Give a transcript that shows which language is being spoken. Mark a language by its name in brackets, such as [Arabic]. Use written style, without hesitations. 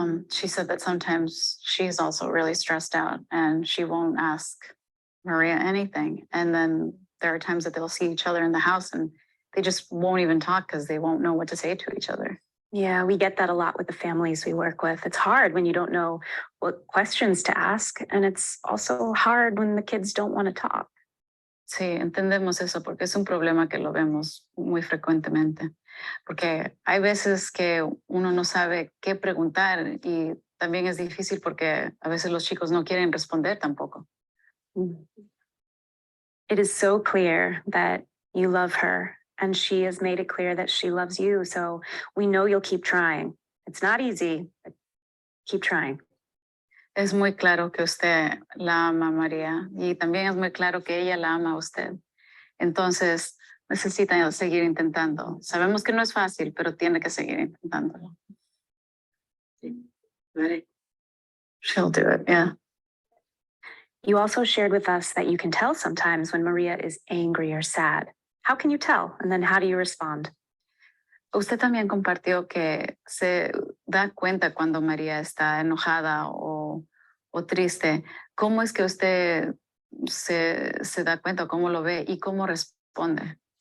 [English] She said that sometimes she's also really stressed out and she won't ask Maria anything. And then there are times that they'll see each other in the house and they just won't even talk because they won't know what to say to each other. Yeah, we get that a lot with the families we work with. It's hard when you don't know what questions to ask. And it's also hard when the kids don't want to talk. [Spanish] Sí, entendemos eso porque es un problema que lo vemos muy frecuentemente. Porque hay veces que uno no sabe qué preguntar y también es difícil porque a veces los chicos no quieren responder tampoco. [English] It is so clear that you love her and she has made it clear that she loves you. So we know you'll keep trying. It's not easy, but keep trying. [Spanish] Es muy claro que usted la ama, María, y también es muy claro que ella la ama a usted. Entonces, necesita seguir intentando. Sabemos que no es fácil, pero tiene que seguir intentándolo. [English] She'll do it, yeah. You also shared with us that you can tell sometimes when Maria is angry or sad. How can you tell? And then how do you respond? [Spanish] Usted también compartió que se da cuenta cuando María está enojada o triste. ¿Cómo es que usted se da cuenta, cómo lo ve y cómo responde?